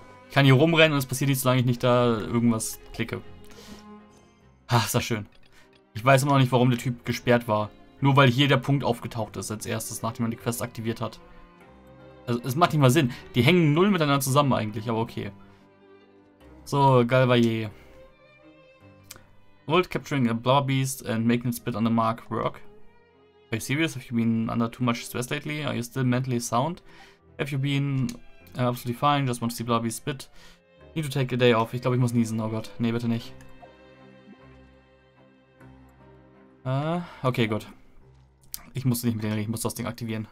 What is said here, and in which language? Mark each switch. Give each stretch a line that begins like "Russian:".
German: Ich kann hier rumrennen und es passiert nichts, solange ich nicht da irgendwas klicke. Ach, ist das schön. Ich weiß immer noch nicht, warum der Typ gesperrt war. Nur weil hier der Punkt aufgetaucht ist als erstes, nachdem man die Quest aktiviert hat. Also, es macht nicht mal Sinn. Die hängen null miteinander zusammen eigentlich, aber okay. So, Galvayer.
English: Would capturing a blubber beast and making it spit on the mark work? Are you serious? Have you been under too much stress lately? Are you still mentally sound? Have you been absolutely fine? Just want to see blubber beast spit? Need to take a day off.
German: Ich glaube, ich muss niesen. Oh Gott. Nee, bitte nicht. Okay, gut. Ich musste nicht mit denen reden. Ich muss das Ding aktivieren.